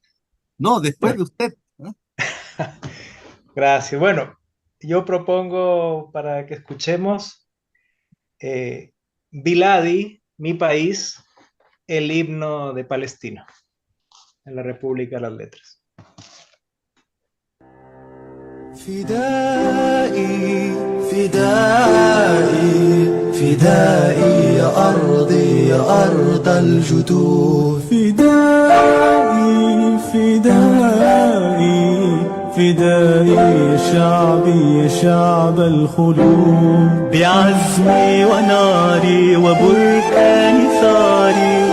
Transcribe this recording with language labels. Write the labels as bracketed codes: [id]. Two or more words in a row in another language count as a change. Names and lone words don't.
[es] No, después bueno, de usted. ¿Ah? gracias. Bueno, yo propongo para que escuchemos Biladi, mi país, el himno de Palestina, en la República de las Letras. [ar] فدائي فدائي فدائي يا أرضي يا أرض الجدود فدائي فدائي فدائي يا شعبي يا شعب الخلود بعزمي وناري وبركان ثاري